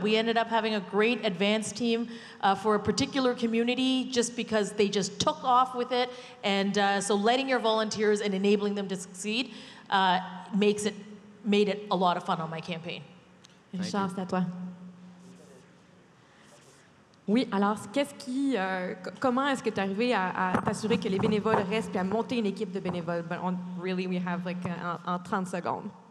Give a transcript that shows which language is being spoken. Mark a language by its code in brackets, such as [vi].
[en] We ended up having a great advanced team for a particular community just because they just took off with it, and so letting your volunteers and enabling them to succeed made it a lot of fun on my campaign. [fr] Richard, c'est à toi. Oui, alors comment est-ce que tu es arrivé à t'assurer que les bénévoles restent et à monter une équipe de bénévoles? [en] But really, we have like [fr] en 30 secondes.